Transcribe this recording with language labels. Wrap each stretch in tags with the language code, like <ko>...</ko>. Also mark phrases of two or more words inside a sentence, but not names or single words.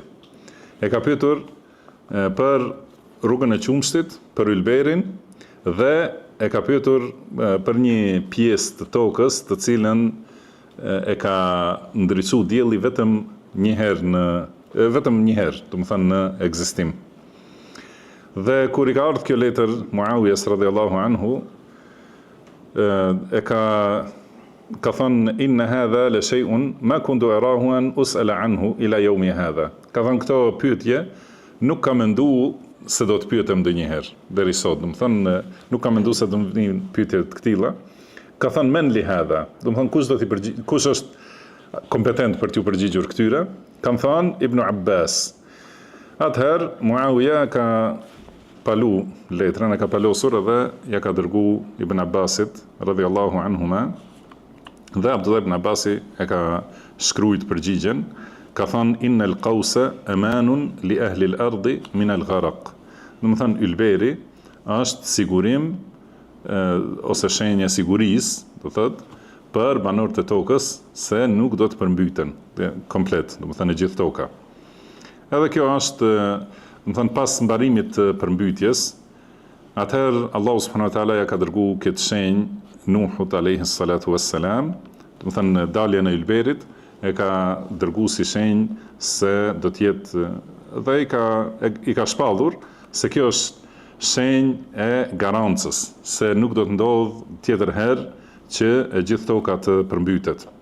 <sq>E ka pyetur për rrugën e qumshtit, për ylberin dhe e ka pyetur për një pjesë të tokës të cilën e ka ndriçuar dielli vetëm një herë, domethënë në ekzistim. Dhe kur i ka ardhur kjo letër Muawijes</sq> <ar>رضي الله عنه,</ar> <sq>e ka thënë</sq> <ar>إن هذا لشيء ما كنت أراه أن أسأل عنه إلى يومي هذا.</ar> <sq>Ka thënë këto pyetje nuk kam menduar se do të pyetem ndonjëherë deri sot, domethënë nuk kam menduar se do të vinë pyetje të këtilla. Ka thënë</sq> <ar>من لهذا,</ar> <sq>domethënë kush është kompetent për t'ju përgjigjur këtyre? Kam thënë Ibn Abbas. Atëherë Muawiya ka palu letrën, e ka palosur edhe ja ka dërgu Ibn Abbasit</sq> <ar>رضي الله عنهما.</ar> <sq>Dhe Abdullah ibn Abbasi e ka shkruajt përgjigjen, ka thënë</sq> <ar>إن القوس أمان لأهل الأرض من الغرق.</ar> <sq>Domethënë ylberi është sigurim ose shenjë sigurisë, do thotë, për banorët e tokës se nuk do të përmbyten komplet, domethënë e gjithë toka. Edhe kjo është, domethënë pas mbarimit të përmbytjes, atëherë Allahu</sq> <ar>سبحانه وتعالى</ar> <sq>ja ka dërguar këtë shenjë Nuhut</sq> <ar>عليه الصلاة والسلام,</ar> <sq>domethënë daljen e ylberit e ka dërguar si shenjë se do të jetë dhe i ka shpallur se kjo është shenjë e garancës se nuk do të ndodh tjetër herë që e gjithë toka të përmbytet.</sq>